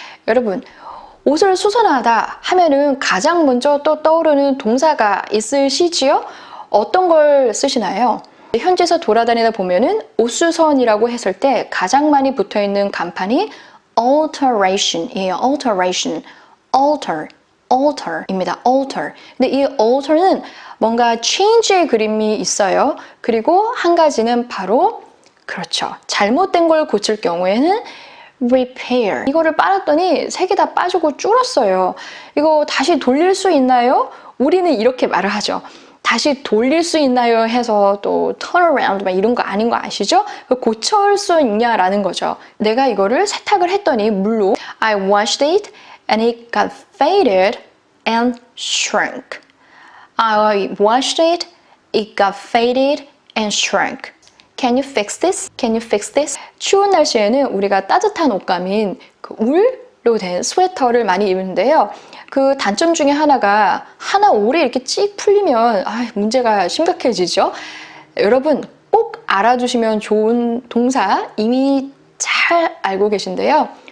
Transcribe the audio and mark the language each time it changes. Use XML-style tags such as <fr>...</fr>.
<ko>여러분, 옷을 수선하다 하면은 가장 먼저 또 떠오르는 동사가 있으시지요? 어떤 걸 쓰시나요? 현지에서 돌아다니다 보면은 옷수선이라고 했을 때 가장 많이 붙어있는 간판이 alteration이에요. alteration, alter입니다. alter. 근데 이 alter는 뭔가 change의 그림이 있어요. 그리고 한 가지는 바로 그렇죠. 잘못된 걸 고칠 경우에는 repair. 이거를 빨았더니 색이 다 빠지고 줄었어요. 이거 다시 돌릴 수 있나요? 우리는 이렇게 말을 하죠. 다시 돌릴 수 있나요? 해서 또 turn around 막 이런 거 아닌 거 아시죠? 고칠 수 있냐라는 거죠. 내가 이거를 세탁을 했더니 물로</ko> <en>I washed it and it got faded and shrunk. I washed it, it got faded and shrunk. Can you fix this? Can you fix this?</en> <ko>추운 날씨에는 우리가 따뜻한 옷감인 그 울로 된 스웨터를 많이 입는데요. 그 단점 중에 하나가 하나 오래 이렇게 찍 풀리면 문제가 심각해지죠. 여러분 꼭 알아두시면 좋은 동사 이미 잘 알고 계신데요.</ko>